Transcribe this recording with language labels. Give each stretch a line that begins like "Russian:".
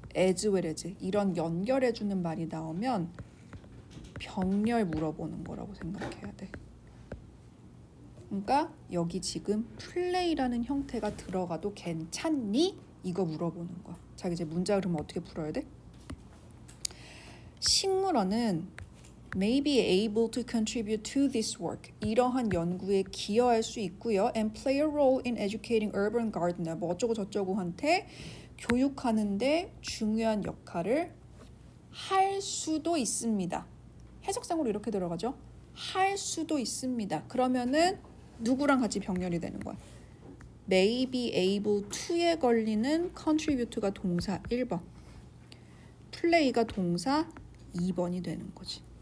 Korean: as well as 이런 연결해주는 말이 나오면 병렬 물어보는 거라고 생각해야 돼. 그러니까 여기 지금 플레이라는 형태가 들어가도 괜찮니? 이거 물어보는 거야. 자, 이제 문장을 그러면 어떻게 풀어야 돼? 식물원은
English: may be able to contribute to this work.
Korean: 이러한 연구에 기여할 수 있고요.
English: and play a role in educating urban gardener.
Korean: 뭐 어쩌고 저쩌고한테 교육하는데 중요한 역할을 할 수도 있습니다. 해석상으로 이렇게 들어가죠. 할 수도 있습니다. 그러면은 누구랑 같이 병렬이 되는 거야? may be able to에 걸리는 contribute가 동사 1번, play가 동사 2번이 되는 거지.